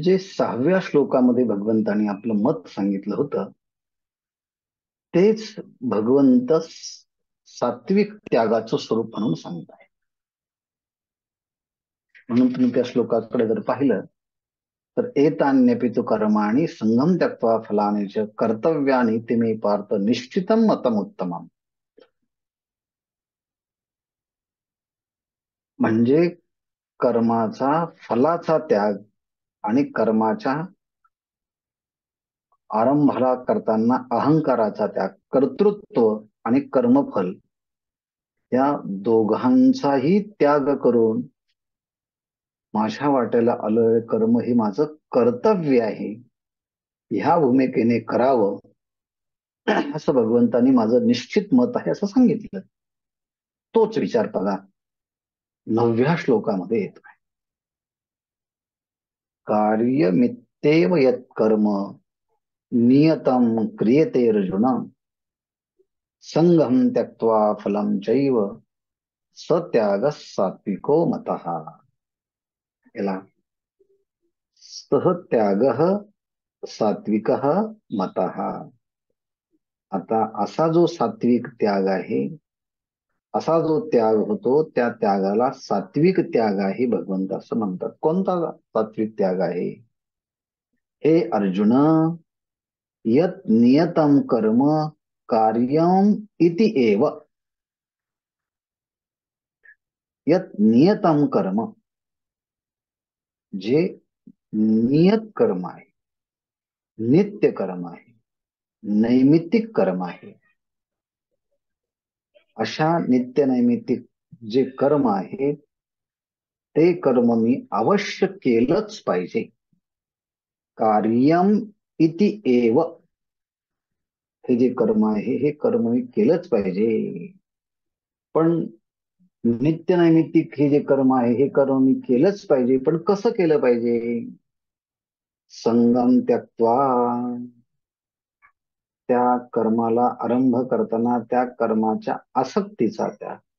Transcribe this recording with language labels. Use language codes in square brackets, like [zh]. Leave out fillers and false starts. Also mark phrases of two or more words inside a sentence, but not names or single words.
[mr] जे 6व्या श्लोकामध्ये भगवंतानी आपलं मत सांगितलं होतं तेच भगवंत सात्विक त्यागाचं स्वरूप म्हणून सांगताय. म्हणून तुम्ही त्या श्लोकाकडे जर पाहिलं तर [sa] एतान्यपि तु कर्माणि संगम त्यक्त्वा फलानि च कर्तव्यानि ते मे पार्थ निश्चितम मतम उत्तमम. [mr] म्हणजे कर्माचा फलाचा त्याग आणि कर्माच्या आरंभाला करताना अहंकाराचा त्याग, कर्तृत्व आणि कर्मफल या दोघांचाही त्याग करून माझ्या वाट्याला आलं कर्म हे माझं कर्तव्य आहे ह्या भूमिकेने करावं असं भगवंतानी माझं निश्चित मत आहे असं सांगितलं. तोच विचार बघा 9व्या श्लोकामध्ये येतो. [sa] कार्यमित्येव यत् कर्म नियतं क्रियते अर्जुन संगम त्यक्त्वा फलं चैव सत्याग सात्विको मतः. याला सहत्याग सात्विक मतः. [mr] आता असा जो सात्विक त्याग आहे, असा जो त्याग होतो त्या त्यागाला सात्विक त्याग आहे भगवंत असं म्हणतात. कोणता सात्विक त्याग आहे? [sa] हे अर्जुन, यत नियतम कर्म कार्यम इति एव. यत नियतम कर्म, [mr] जे नियत कर्म आहे, नित्य कर्म आहे, नैमित्तिक कर्म आहे, अशा नित्य नैमित्तिक जे कर्म आहे ते कर्म मी अवश्य केलंच पाहिजे. [sa] कार्यम इति एव, [mr] हे जे कर्म आहे हे कर्म मी केलंच पाहिजे. पण नित्य नैमित्तिक हे जे कर्म आहे हे कर्म मी केलंच पाहिजे, पण कसं केलं पाहिजे? [sa] संगम त्यक्त्वा, [mr] त्या कर्माला आरंभ करताना त्या कर्माच्या आसक्तीचा त्याग.